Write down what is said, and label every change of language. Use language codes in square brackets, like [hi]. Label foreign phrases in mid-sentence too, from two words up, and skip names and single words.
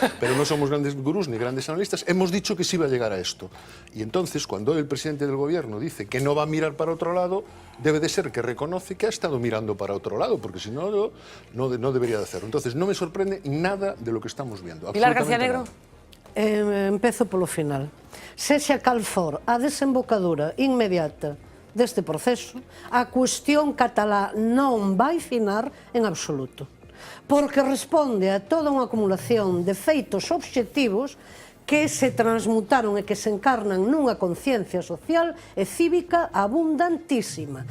[es] Pero no somos grandes gurús ni grandes analistas. Hemos dicho que sí iba a llegar a esto. Y entonces, cuando el presidente del gobierno dice que no va a mirar para otro lado, debe de ser que reconoce que ha estado mirando para otro lado, porque si no, no debería de hacerlo. Entonces, no me sorprende nada de lo que estamos viendo. Pilar García Negro. [gl] Empezo polo final. Sexa cal for a desembocadura inmediata deste proceso, a cuestión catalá non vai finar en absoluto, porque responde a toda unha acumulación de feitos obxectivos que se transmutaron e que se encarnan nunha conciencia social e cívica abundantísima.